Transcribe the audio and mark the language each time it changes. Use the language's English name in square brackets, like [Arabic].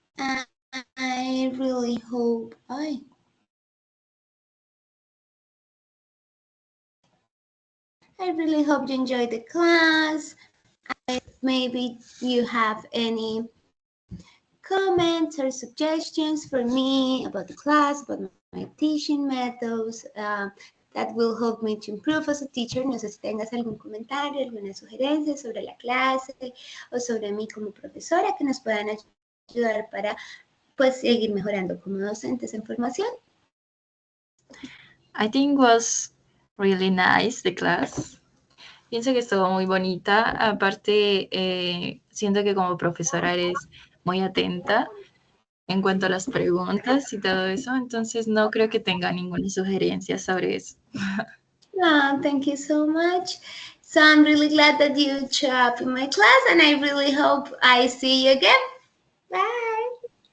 [English] I really hope I really hope you enjoyed the class. Maybe you have any comments or suggestions for me about the class, about my teaching methods, that will help me to improve as a teacher. [Spanish] No sé si tengas algún comentario, alguna sugerencia sobre la clase o sobre mí como profesora que nos puedan ayudar para pues seguir mejorando como docentes en formación. [English] I think was really nice the class. [Spanish] Pienso que estuvo muy bonita. Aparte, siento que como profesora eres muy atenta en cuanto a las preguntas y todo eso. Entonces, no creo que tenga ninguna sugerencia sobre eso. [English] Oh, thank you so much. So I'm really glad that you show up in my class and I really hope I see you again. Bye.